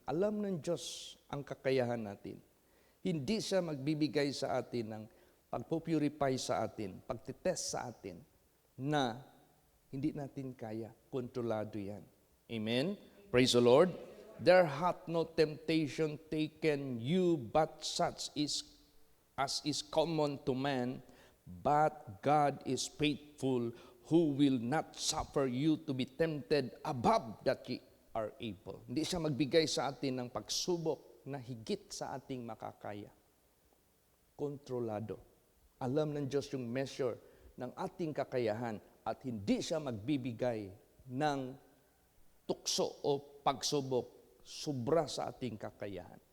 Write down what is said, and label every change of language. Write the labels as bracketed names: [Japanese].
[Filipino] Alam ng Diyos ang kakayahan natin. Hindi siya magbibigay sa atin ng pagpupurify sa atin, pagtitest sa atin, na hindi natin kaya. Kontrolado yan. Amen? [English] Praise the Lord. There hath no temptation taken you, but such as is common to man, but God is faithful, who will not suffer you to be tempted above that ye are able. [Filipino] Hindi siya magbigay sa atin ng pagsubok na higit sa ating makakaya. Kontrolado. Alam ng Diyos yung measure ng ating kakayahan at hindi siya magbibigay ng tukso o pagsubok sobra sa ating kakayahan.